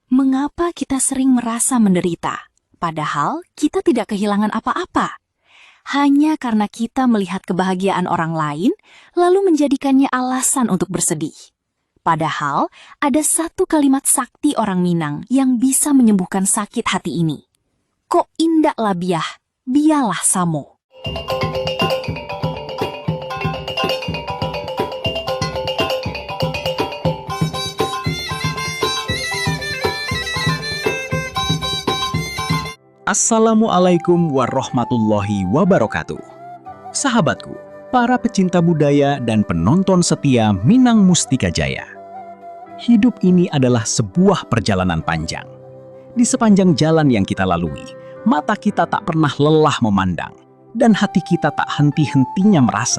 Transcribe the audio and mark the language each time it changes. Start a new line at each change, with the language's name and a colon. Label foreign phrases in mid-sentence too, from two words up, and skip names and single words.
Indonesian: Mengapa kita sering merasa menderita, padahal kita tidak kehilangan apa-apa? Hanya karena kita melihat kebahagiaan orang lain, lalu menjadikannya alasan untuk bersedih. Padahal, ada satu kalimat sakti orang Minang yang bisa menyembuhkan sakit hati ini.
Minangkabau: Kok indak labiah, bialah samo.
Arabic: Assalamualaikum warahmatullahi wabarakatuh.
Indonesian: Sahabatku, para pecinta budaya dan penonton setia Minang Mustika Jaya. Hidup ini adalah sebuah perjalanan panjang. Di sepanjang jalan yang kita lalui, mata kita tak pernah lelah memandang, dan hati kita tak henti-hentinya merasa.